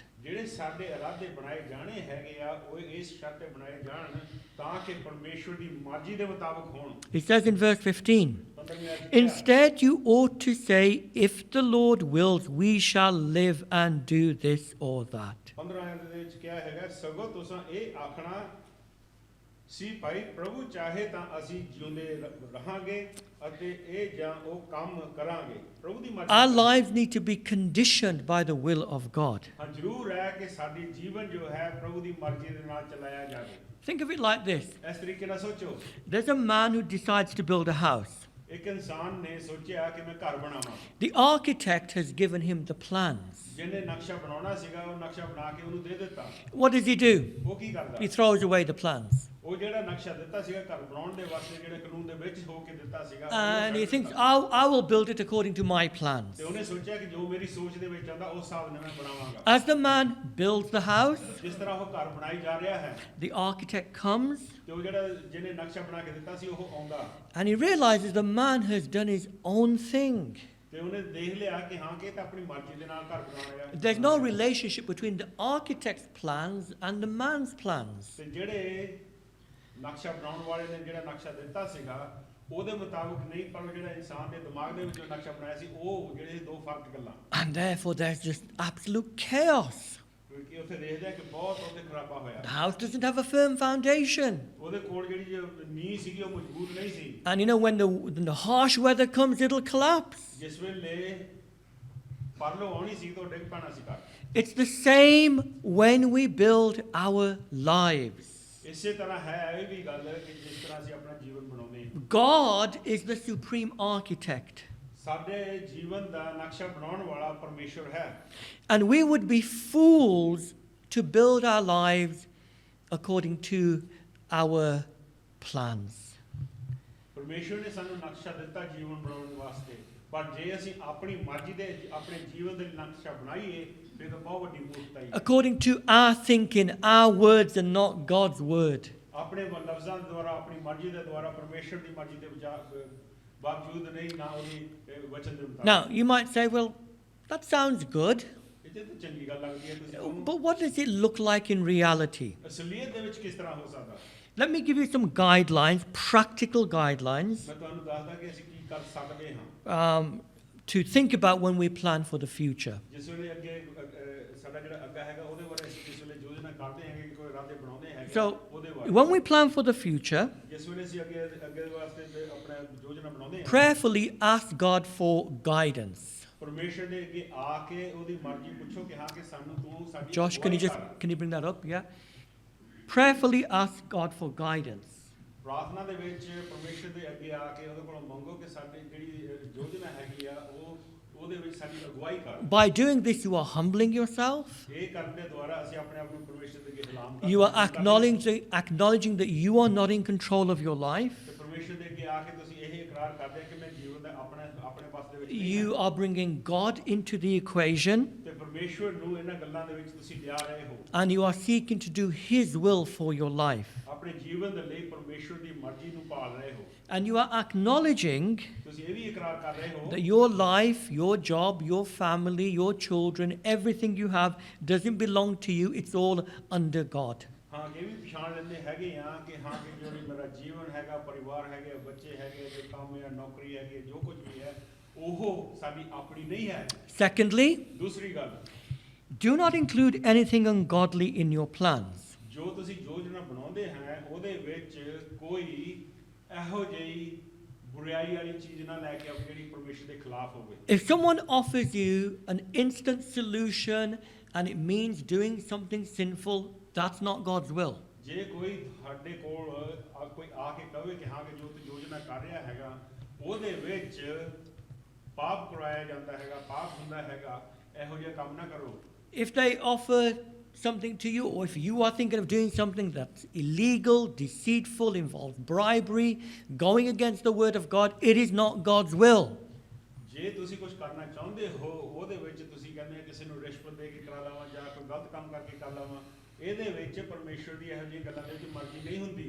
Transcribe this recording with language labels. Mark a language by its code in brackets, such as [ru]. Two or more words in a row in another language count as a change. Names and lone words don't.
[pa] ਜਿਹੜੇ ਸਾਡੇ ਇਰਾਦੇ ਬਣਾਏ ਜਾਣੇ ਹੈਗੇ ਆ ਉਹ ਇਸ ਸ਼ਰਤ ਤੇ ਬਣਾਏ ਜਾਣ ਤਾਂ ਕਿ ਪਰਮੇਸ਼ਵਰ ਦੀ ਮਰਜ਼ੀ ਦੇ ਮੁਤਾਬਕ ਹੋਣ। [en] It says in verse 15, instead you ought to say, if the Lord wills, we shall live and do this or that. [pa] 15 ਆਇਤ ਦੇ ਵਿੱਚ ਕਿਹਾ ਹੈਗਾ, ਸਗੋਂ ਤੁਸੀਂ ਇਹ ਆਖਣਾ ਸੀ ਭਾਈ ਪ੍ਰਭੂ ਚਾਹੇ ਤਾਂ ਅਸੀਂ ਜਿਉਂਦੇ ਰਹਾਂਗੇ ਅਤੇ ਇਹ ਜਾਂ ਉਹ ਕੰਮ ਕਰਾਂਗੇ, ਪ੍ਰਭੂ ਦੀ ਮਰਜ਼ੀ। [en] Our lives need to be conditioned by the will of God. [pa] ਹਾਂ ਜ਼ਰੂਰ ਹੈ ਕਿ ਸਾਡੀ ਜੀਵਨ ਜੋ ਹੈ ਪ੍ਰਭੂ ਦੀ ਮਰਜ਼ੀ ਦੇ ਨਾਲ ਚਲਾਇਆ ਜਾਵੇ। [en] Think of it like this. [pa] ਇਸ ਤਰੀਕੇ ਨਾਲ ਸੋਚੋ, [en] There's a man who decides to build a house. [pa] ਇੱਕ ਇਨਸਾਨ ਨੇ ਸੋਚਿਆ ਕਿ ਮੈਂ ਘਰ ਬਣਾਵਾਂ। [en] The architect has given him the plans. [pa] ਜਿਹਨੇ ਨਕਸ਼ਾ ਬਣਾਉਣਾ ਸੀਗਾ ਉਹ ਨਕਸ਼ਾ ਬਣਾ ਕੇ ਉਹਨੂੰ ਦੇ ਦਿੱਤਾ। [en] What does he do? [pa] ਉਹ ਕੀ ਕਰਦਾ? [en] He throws away the plans. [pa] ਉਹ ਜਿਹੜਾ ਨਕਸ਼ਾ ਦਿੱਤਾ ਸੀਗਾ ਘਰ ਬਣਾਉਣ ਦੇ ਵਾਸਤੇ, ਜਿਹੜੇ ਕਾਨੂੰਨ ਦੇ ਵਿੱਚ ਹੋ ਕੇ ਦਿੱਤਾ ਸੀਗਾ, [en] And he thinks, I will build it according to my plans. [pa] ਤੇ ਉਹਨੇ ਸੋਚਿਆ ਕਿ ਜੋ ਮੇਰੀ ਸੋਚ ਦੇ ਵਿੱਚ ਆਉਂਦਾ ਉਸ ਹਿਸਾਬ ਨਾਲ ਮੈਂ ਬਣਾਵਾਂਗਾ। [en] As the man builds the house, [pa] ਜਿਸ ਤਰ੍ਹਾਂ ਉਹ ਘਰ ਬਣਾਈ ਜਾ ਰਿਹਾ ਹੈ, [en] the architect comes [pa] ਤੇ ਉਹ ਜਿਹੜਾ ਜਿਹਨੇ ਨਕਸ਼ਾ ਬਣਾ ਕੇ ਦਿੱਤਾ ਸੀ ਉਹ ਆਉਂਦਾ, [en] and he realizes the man has done his own thing. [pa] ਤੇ ਉਹਨੇ ਦੇਖ ਲਿਆ ਕਿ ਹਾਂ ਕਿ ਇਹ ਤਾਂ ਆਪਣੀ ਮਰਜ਼ੀ ਦੇ ਨਾਲ ਘਰ ਬਣਾ ਰਿਹਾ। [en] There's no relationship between the architect's plans and the man's plans. [pa] ਤੇ ਜਿਹੜੇ ਨਕਸ਼ਾ ਬਣਾਉਣ ਵਾਲੇ ਨੇ ਜਿਹੜਾ ਨਕਸ਼ਾ ਦਿੱਤਾ ਸੀਗਾ ਉਹਦੇ ਮੁਤਾਬਕ ਨਹੀਂ, ਪਰ ਉਹ ਜਿਹੜਾ ਇਨਸਾਨ ਦੇ ਦਿਮਾਗ ਦੇ ਵਿੱਚ ਨਕਸ਼ਾ ਬਣਾਇਆ ਸੀ ਉਹ ਜਿਹੜੇ ਦੋ ਫਰਕ ਗੱਲਾਂ। [en] And therefore there's just absolute chaos. [pa] ਕਿਉਂਕਿ ਉੱਥੇ ਦੇਖਦੇ ਆ ਕਿ ਬਹੁਤ ਉਹਦੇ ਖਰਾਬਾ ਹੋਇਆ। [en] The house doesn't have a firm foundation. [pa] ਉਹਦੇ ਕੋਲ ਜਿਹੜੀ ਨੀਂਹ ਸੀਗੀ ਉਹ ਮਜ਼ਬੂਤ ਨਹੀਂ ਸੀ। [en] And you know, when the harsh weather comes, it'll collapse. [pa] ਜਿਸ ਵੇਲੇ ਪਰਲੋ ਆਉਣੀ ਸੀ ਤਾਂ ਡਿੱਗ ਪੈਣਾ ਸੀ ਘਰ। [en] It's the same when we build our lives. [pa] ਇਸੇ ਤਰ੍ਹਾਂ ਹੈ ਇਹ ਵੀ ਗੱਲ ਕਿ ਜਿਸ ਤਰ੍ਹਾਂ ਅਸੀਂ ਆਪਣਾ ਜੀਵਨ ਬਣਾਉਂਦੇ ਹਾਂ। [en] God is the supreme architect. [pa] ਸਾਡੇ ਜੀਵਨ ਦਾ ਨਕਸ਼ਾ ਬਣਾਉਣ ਵਾਲਾ ਪਰਮੇਸ਼ਵਰ ਹੈ [en] And we would be fools to build our lives according to our plans. [pa] ਪਰਮੇਸ਼ਵਰ ਨੇ ਸਾਨੂੰ ਨਕਸ਼ਾ ਦਿੱਤਾ ਜੀਵਨ ਬਣਾਉਣ ਵਾਸਤੇ ਪਰ ਜੇ ਅਸੀਂ ਆਪਣੀ ਮਰਜ਼ੀ ਦੇ ਆਪਣੇ ਜੀਵਨ ਦੇ ਨਕਸ਼ਾ ਬਣਾਈਏ ਫਿਰ ਤਾਂ ਬਹੁਤ ਵੱਡੀ ਮੂਰਖਤਾ ਹੈ [en] According to our thinking, our words are not God's word. [pa] ਆਪਣੇ ਲਫ਼ਜ਼ਾਂ ਦੁਆਰਾ ਆਪਣੀ ਮਰਜ਼ੀ ਦੇ ਦੁਆਰਾ ਪਰਮੇਸ਼ਵਰ ਦੀ ਮਰਜ਼ੀ ਦੇ ਬਾਵਜੂਦ ਨਹੀਂ ਨਾ ਉਹਦੀ ਵਚਨ ਦੇ ਮੁਤਾਬਕ [en] Now, you might say, well, that sounds good, [pa] ਇਹ ਤਾਂ ਚੰਗੀ ਗੱਲ ਲੱਗਦੀ ਹੈ ਤੁਸੀਂ [en] but what does it look like in reality? [pa] ਅਸਲੀਅਤ ਦੇ ਵਿੱਚ ਕਿਸ ਤਰ੍ਹਾਂ ਹੋ ਸਕਦਾ [en] Let me give you some guidelines, practical guidelines, [pa] ਮੈਂ ਤੁਹਾਨੂੰ ਦੱਸਦਾ ਕਿ ਅਸੀਂ ਕੀ ਕਰ ਸਕਦੇ ਹਾਂ [en] to think about when we plan for the future. [pa] ਜਿਸ ਵੇਲੇ ਅੱਗੇ ਸਾਡਾ ਜਿਹੜਾ ਅੱਗਾ ਹੈਗਾ ਉਹਦੇ ਬਾਰੇ ਅਸੀਂ ਜਿਸ ਵੇਲੇ ਯੋਜਨਾ ਕਰਦੇ ਹਾਂ ਕਿ ਕੋਈ ਇਰਾਦੇ ਬਣਾਉਂਦੇ ਹੈਗੇ [en] So, [pa] ਉਹਦੇ ਬਾਰੇ [en] when we plan for the future, [pa] ਜਿਸ ਵੇਲੇ ਅਸੀਂ ਅੱਗੇ ਵਾਸਤੇ ਆਪਣਾ ਯੋਜਨਾ ਬਣਾਉਂਦੇ ਹਾਂ [en] prayerfully ask God for guidance. [pa] ਪਰਮੇਸ਼ਰ ਦੇ ਅੱਗੇ ਆ ਕੇ ਉਹਦੀ ਮਰਜ਼ੀ ਪੁੱਛੋ ਕਿ ਹਾਂ ਕਿ ਸਾਨੂੰ ਤੂੰ ਸਾਡੀ [en] Josh, can you bring that up? Yeah. Prayerfully ask God for guidance. [pa] ਪ੍ਰਾਰਥਨਾ ਦੇ ਵਿੱਚ ਪਰਮੇਸ਼ਰ ਦੇ ਅੱਗੇ ਆ ਕੇ ਉਹਦੇ ਕੋਲੋਂ ਮੰਗੋ ਕਿ ਸਾਡੀ ਜਿਹੜੀ ਯੋਜਨਾ ਹੈਗੀ ਆ ਉਹਦੇ ਵਿੱਚ ਸਾਡੀ ਅਗਵਾਈ ਕਰ [en] By doing this, you are humbling yourself. [pa] ਇਹ ਕਰਨ ਦੇ ਦੁਆਰਾ ਅਸੀਂ ਆਪਣੇ ਆਪ ਨੂੰ ਪਰਮੇਸ਼ਰ ਦੇ ਅੱਗੇ ਹਲਾਮ [en] You are acknowledging that you are not in control of your life. [pa] ਤੇ ਪਰਮੇਸ਼ਰ ਦੇ ਅੱਗੇ ਆ ਕੇ ਤੁਸੀਂ ਇਹ ਇਕਰਾਰ ਕਰਦੇ ਕਿ ਮੈਂ ਜੀਵਨ ਦਾ ਆਪਣੇ ਪਾਸ ਦੇ ਵਿੱਚ [en] You are bringing God into the equation, [pa] ਤੇ ਪਰਮੇਸ਼ਰ ਨੂੰ ਇਹਨਾਂ ਗੱਲਾਂ ਦੇ ਵਿੱਚ ਤੁਸੀਂ ਲਿਆ ਰਹੇ ਹੋ [en] and you are seeking to do His will for your life. [pa] ਆਪਣੇ ਜੀਵਨ ਦੇ ਲਈ ਪਰਮੇਸ਼ਰ ਦੀ ਮਰਜ਼ੀ ਨੂੰ ਭਾਲ ਰਹੇ ਹੋ [en] And you are acknowledging [pa] ਤੁਸੀਂ ਇਹ ਵੀ ਇਕਰਾਰ ਕਰ ਰਹੇ ਹੋ [en] that your life, your job, your family, your children, everything you have doesn't belong to you. It's all under God. [pa] ਹਾਂ ਕਿ ਵੀ ਪਛਾਣ ਲੈਂਦੇ ਹੈਗੇ ਆ ਕਿ ਹਾਂ ਕਿ ਜਿਹੜੀ ਮੇਰਾ ਜੀਵਨ ਹੈਗਾ ਪਰਿਵਾਰ ਹੈਗੇ ਬੱਚੇ ਹੈਗੇ ਜੋ ਕੰਮ ਹੈ ਨੌਕਰੀ ਹੈਗੀ ਜੋ ਕੁਝ ਵੀ ਹੈ ਉਹ ਸਾਡੀ ਆਪਣੀ ਨਹੀਂ ਹੈ [en] Secondly, [pa] ਦੂਸਰੀ ਗੱਲ [en] do not include anything ungodly in your plans. [pa] ਜੋ ਤੁਸੀਂ ਯੋਜਨਾ ਬਣਾਉਂਦੇ ਹੈ ਉਹਦੇ ਵਿੱਚ ਕੋਈ ਇਹੋ ਜਿਹੀ ਬੁਰਾਈ ਵਾਲੀ ਚੀਜ਼ ਨਾ ਲੈ ਕੇ ਆਓ ਜਿਹੜੀ ਪਰਮੇਸ਼ਰ ਦੇ ਖਿਲਾਫ ਹੋਵੇ [en] If someone offers you an instant solution and it means doing something sinful, that's not God's will. [pa] ਜੇ ਕੋਈ ਸਾਡੇ ਕੋਲ ਕੋਈ ਆ ਕੇ ਕਹੇ ਕਿ ਹਾਂ ਕਿ ਜੋ ਤੂੰ ਯੋਜਨਾ ਕਰ ਰਿਹਾ ਹੈਗਾ ਉਹਦੇ ਵਿੱਚ ਪਾਪ ਕਰਾਇਆ ਜਾਂਦਾ ਹੈਗਾ ਪਾਪ ਹੁੰਦਾ ਹੈਗਾ ਇਹੋ ਜਿਹਾ ਕੰਮ ਨਾ ਕਰੋ [en] If they offer something to you, or if you are thinking of doing something that's illegal, deceitful, involves bribery, going against the word of God, it is not God's will. [pa] ਜੇ ਤੁਸੀਂ ਕੁਝ ਕਰਨਾ ਚਾਹੁੰਦੇ ਹੋ ਉਹਦੇ ਵਿੱਚ ਤੁਸੀਂ ਕਹਿੰਦੇ ਕਿਸੇ ਨੂੰ ਰਿਸ਼ਵਤ ਦੇ ਕੇ ਕਰਾ ਲਾਵਾਂ ਜਾਂ ਕੋਈ ਗਲਤ ਕੰਮ ਕਰਕੇ ਕਰ ਲਾਵਾਂ ਇਹਦੇ ਵਿੱਚ ਪਰਮੇਸ਼ਰ ਦੀ ਇਹੋ ਜਿਹੀ ਗੱਲਾਂ ਦੇ ਵਿੱਚ ਮਰਜ਼ੀ ਨਹੀਂ ਹੁੰਦੀ